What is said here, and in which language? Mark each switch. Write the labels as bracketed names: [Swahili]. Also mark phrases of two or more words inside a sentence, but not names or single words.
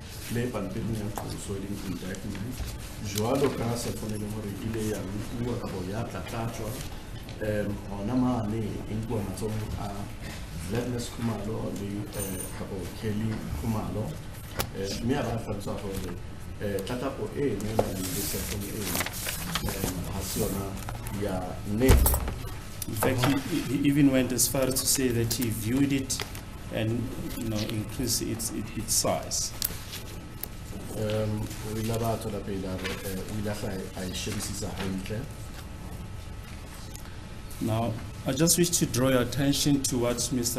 [Southern Sotho] le pampiring ya qoso e leng indictment jwalo ka cellphone e leng hore e ile ya nkuwa kapo ya tlatlatswa hona mane e nkuwa matsohong a Vladimir Khumalo le kapo Kelly Khumalo mme a ba hlalosa hore tlatlapo e ne ya le cellphone e ha se yona ya nnete. [English] In fact, he even went as far as to say that he viewed it and increased its size. Now, I just wish to draw your attention to what Mr.